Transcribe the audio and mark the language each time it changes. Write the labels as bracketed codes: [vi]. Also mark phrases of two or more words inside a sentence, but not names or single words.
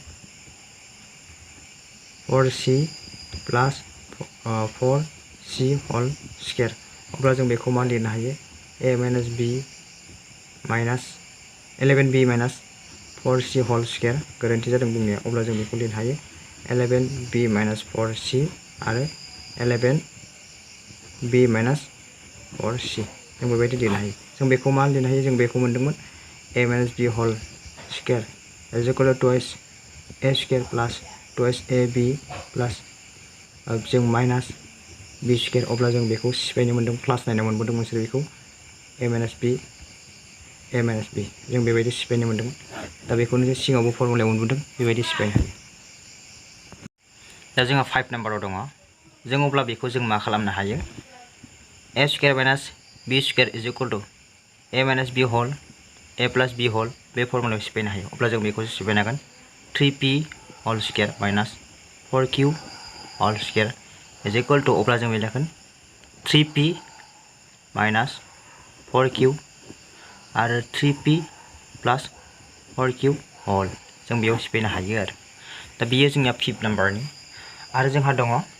[en] 4c + 4c whole square [brx] अब्ला जों बेखौ मा लिरनो हायो [en] a - b minus 11b minus 4c whole square [brx] गोरोन्थि जादों बुंनाया। अब्ला जों बेखौ लिरनो हायो [en] 11b minus 4c [brx] आरो [en] 11b minus 4c [brx] जों बेबायदि लिरनो हायो। जों बेखौ मा लिरनो हायो? जों बेखौ मोनदोंमोन [en] a - b whole square = 2a² + 2ab plus [brx] जों [en] minus b square [brx] अब्ला जों बेखौ सिफायनो मोनदों [en] class 9 [brx] आव मोनबोदों मोनसे बेखौ a - b जों बेबायदि सिफायनो मोनदों। दा बेखौनो जों सिगाङावबो फर्मुलायाव मोनबोदों बेबायदि सिफायनो हायो। दा जोंहा 5 नाम्बाराव दङ। जों अब्ला बेखौ जों मा खालामनो हायो [en] a² - b² = a - b whole a + b whole [brx] बे फर्मुलायाव सिफायनो हायो। अब्ला जों बेखौ सिफायनो हागोन [en] 3p whole square minus 4q whole square [brx] = अब्ला जों लिरगोन [en] 3p minus 4q [brx] आरो [en] 3p + 4q whole [brx] जों बेयाव सिफायनो हायो आरो दा बेयो जोंनिया 5 नाम्बारनि आरो जोंहा दङ